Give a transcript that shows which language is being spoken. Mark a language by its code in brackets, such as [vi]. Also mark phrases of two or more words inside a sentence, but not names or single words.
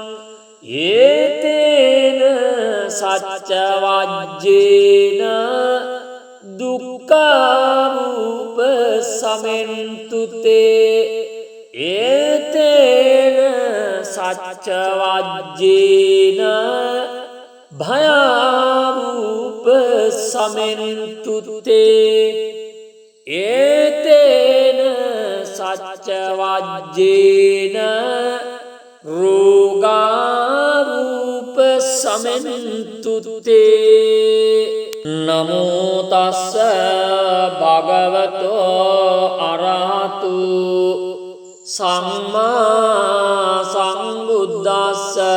[pi] ඒතේන සච්ච වජ්ජේන දුක්ඛාරූප සමෙන්තු තේ ඒතේන සච්ච වජ්ජේන භයාරූප සමෙන්තු තේ ඒතේන සච්ච වජ්ජේන රෝගාරූප සමෙන්තු තේ. නමෝ තස්ස භගවතෝ අරහතු සම්මා සම්බුද්දස්ස.